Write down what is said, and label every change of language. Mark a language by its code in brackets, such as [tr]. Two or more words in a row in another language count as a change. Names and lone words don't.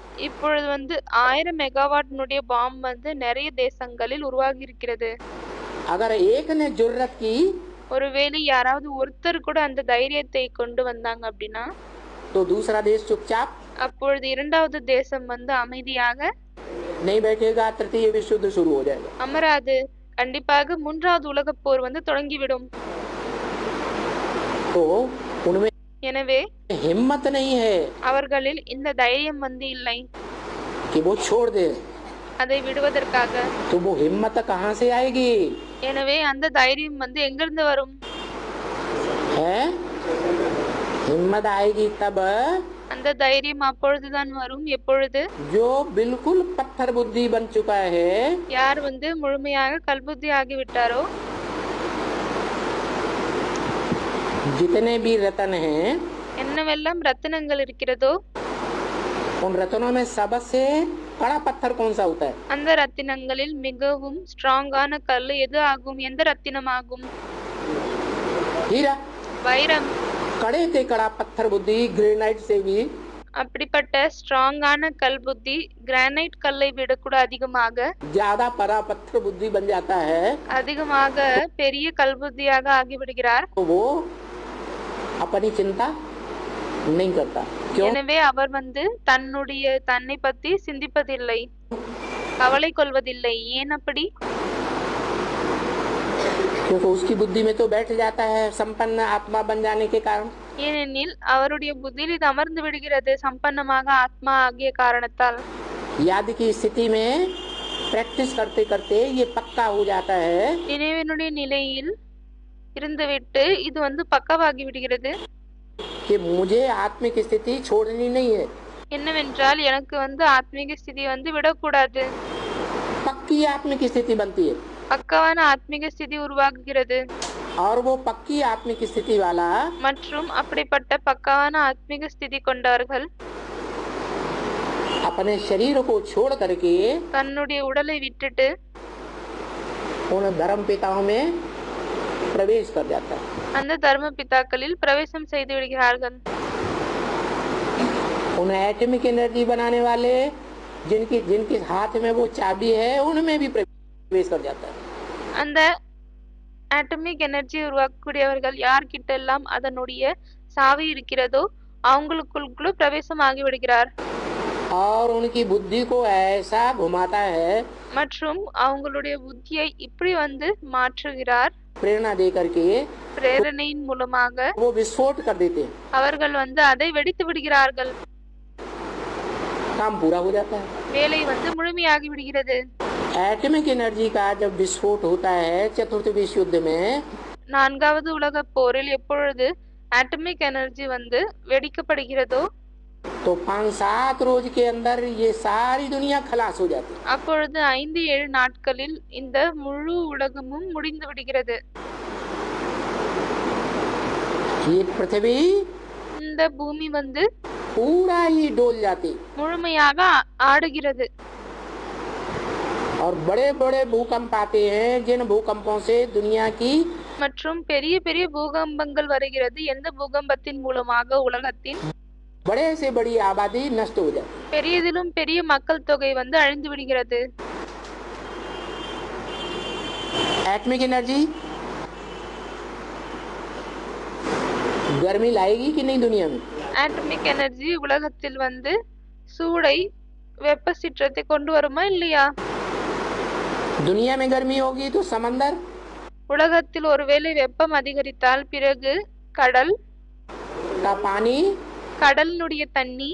[ta] இப்பொழுது 1000 மெகாவாட் பாம்பு நிறைய தேசங்களில் உருவாகி இருக்கிறது. [hi] अगर एक ने जुर्रत की, [ta] ஒருவேளை யாராவது ஒருத்தர் கூட அந்த தைரியத்தை கொண்டு வந்தாங்க அப்படின்னா, [hi] तो दूसरा देश चुपचाप [ta] அப்பொழுது இரண்டாவது தேசம் அமைதியாக [hi] नहीं बैठेगा. तृतीय विश्व युद्ध शुरू हो जाएगा. [ta] அமராது. கண்டிப்பாக மூன்றாவது உலக போர் தொடங்கிவிடும். [hi] तो उनमें [ta] எனவே [hi] हिम्मत नहीं है [ta] அவர்களில் இந்த தைரியம் இல்லை [hi] कि वो छोड़ दे. [ta] அதை விடுவதற்காக. [hi] तो वो हिम्मत कहाँ से आएगी? [ta] எனவே அந்த தைரியம் எங்கிருந்து வரும்? [hi] है हिम्मत आएगी तब [ta] அந்த தைரியம் அப்பொழுதுதான் வரும். எப்பொழுது? [hi] जो बिल्कुल पत्थर बुद्धि बन चुका है, [ta] யார் முழுமையாக கல்புத்தி ஆகிவிட்டாரோ, [hi] जितने भी रतन हैं, [ta] என்னவெல்லாம் ரத்தினங்கள் இருக்கிறதோ, [hi] उन रत्नों में सबसे कड़ा पत्थर कौन सा होता है? [ta] அந்த ரத்தினங்களில் மிகவும் ஸ்ட்ராங்கான கல் எது ஆகும்? எந்த ரத்தினம் ஆகும்? [hi] हीरा. [ta] வைரம். [hi] कड़े से कड़ा पत्थर बुद्धि ग्रेनाइट से भी [ta] அப்படிப்பட்ட ஸ்ட்ராங்கான கல் புத்தி கிரானைட் கல்லை விட கூட அதிகமாக [hi] ज्यादा परा पत्थर बुद्धि बन जाता है. [ta] அதிகமாக பெரிய கல் புத்தியாக ஆகிவிடுகிறார். [hi] तो वो अपनी चिंता नहीं करता. क्यों? [ta] எனவே அவர் தன்னை பத்தி சிந்திப்பதில்லை, கவலை கொள்வதில்லை. ஏன் அப்படி? [hi] क्योंकि उसकी बुद्धि में तो बैठ जाता है संपन्न आत्मा बन जाने के कारण. [ta] ஏனெனில் அவருடைய புத்தியில் இது அமர்ந்து விடுகிறது, சம்பன்னமாக ஆத்மா ஆகிய காரணத்தால். [hi] याद की स्थिति में प्रैक्टिस करते करते ये पक्का हो जाता है [ta] நினைவினுடைய நிலையில் இருந்துவிட்டு இது பக்கவாகி விடுகிறது. [hi] कि मुझे आत्मिक स्थिति छोड़नी नहीं है. [ta] என்னவென்றால் எனக்கு ஆத்மீக ஸ்திதி விடக்கூடாது. [hi] पक्की आत्मिक स्थिति बनती है [ta] பக்கவான ஆத்மீக ஸ்திதி உருவாகுகிறது. [hi] और वो पक्की आत्मिक स्थिति वाला [ta] மற்றும் அப்படிப்பட்ட பக்கவான ஆத்மீக ஸ்திதி கொண்டவர்கள் [hi] अपने शरीर को छोड़ करके [ta] தன்னுடைய உடலை விட்டுட்டு [hi] उन धर्म पिताओं में प्रवेश कर जाता है. [ta] அந்த தர்ம பிதாக்களில் பிரவேசம் செய்து விடுகிறார்கள். [hi] उन [en] atomic energy [hi] बनाने वाले जिनकी जिनके हाथ में वो चाबी है उनमें भी प्रवेश कर जाता है. [ta] அந்த [en] atomic energy [ta] உருவாக்கக்கூடியவர்கள் யார்கிட்ட எல்லாம் அதனுடைய சாவி இருக்கிறதோ அவங்களுக்குள்ள பிரவேசம் ஆகிவிடுகிறார். [hi] और उनकी बुद्धि को ऐसा घुमाता है [ta] மற்றும் அவங்களுடைய புத்தியை இப்படி வந்து மாற்றுகிறார். [hi] प्रेरणा दे करके [ta] பிரேரணையின் மூலமாக [hi] वो विस्फोट कर देते हैं, [ta] அவர்கள் வந்து அதை வெடித்து விடுகிறார்கள். [hi] काम पूरा हो जाता है. [ta] வேலை வந்து முழுமையாகி விடுகிறது. [en] atomic energy [hi] का जब विस्फोट होता है चतुर्थ विश्व युद्ध में, [ta] நான்காவது உலக போரில் எப்பொழுது [en] atomic energy [ta] வந்து வெடிக்கப்படுகிறதோ [hi] तो 5-7 रोज के अंदर ये सारी दुनिया खलास हो जाती है. [ta] அப்பொழுது 5-7 நாட்களில் இந்த முழு உலகமும் முடிந்து விடுகிறது. [hi] ये पृथ्वी [ta] இந்த பூமி வந்து [hi] पूरा ही डोल जाती [ta] முழுமையாக ஆடுகிறது. [hi] और बड़े बड़े भूकंप आते हैं, जिन भूकंपों से दुनिया की [ta] மற்றும் பெரிய பெரிய பூகம்பங்கள் வருகிறது. எந்த பூகம்பத்தின் மூலமாக உலகத்தின் [hi] बड़े से बड़ी आबादी नष्ट हो जाती है. [ta] பெரியதிலும் பெரிய மக்கள் தொகை வந்து அழிந்து விடுகிறது. [en] atomic energy [hi] गर्मी लाएगी कि नहीं दुनिया में? [en] atomic energy [ta] உலகத்தில் வந்து சூடை வெப்ப சீற்றத்தை கொண்டு வருமா இல்லையா? [hi] दुनिया में गर्मी होगी तो समंदर [ta] உலகத்தில் ஒருவேளை வெப்பம் அதிகரித்தால் பிறகு கடல் [hi] का पानी [ta] கடலினுடைய தண்ணி